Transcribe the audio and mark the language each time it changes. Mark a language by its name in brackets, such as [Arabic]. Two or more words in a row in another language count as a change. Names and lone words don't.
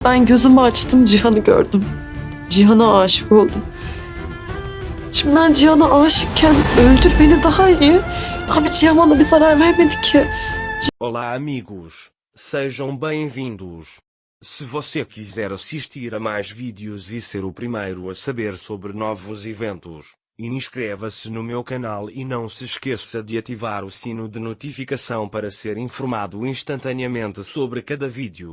[Turkish] Ben gözümü açtım, Cihan'ı gördüm. Cihan'a aşık oldum. Şimdi ben Cihan'a aşıkken öldür beni daha iyi. Abi Cihan bana bir zarar vermedi ki. [Portuguese] Olá amigos, sejam bem-vindos. Se você quiser assistir a mais vídeos e ser o primeiro a saber sobre novos eventos, inscreva-se no meu canal e não se esqueça de ativar o sino de notificação para ser informado instantaneamente sobre cada vídeo.